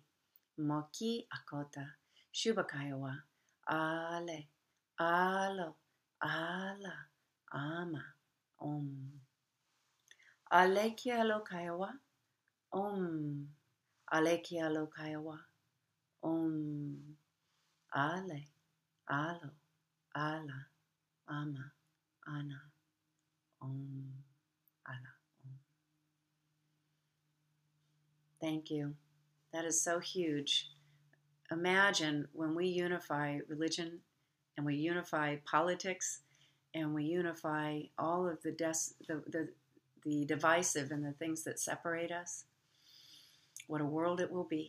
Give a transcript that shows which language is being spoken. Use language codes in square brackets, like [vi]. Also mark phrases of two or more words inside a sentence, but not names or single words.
[en] Moki akota. Shubakai wa. Ale. Alo. Ala. Ama. Om. Aleki alokai wa. Om. Aleki alokai wa. Om. Ale. Alo. Ala. Ama. Ana. Om. Ala. Om. Thank you. That is so huge. Imagine when we unify religion and we unify politics and we unify all of the divisive and the things that separate us, what a world it will be.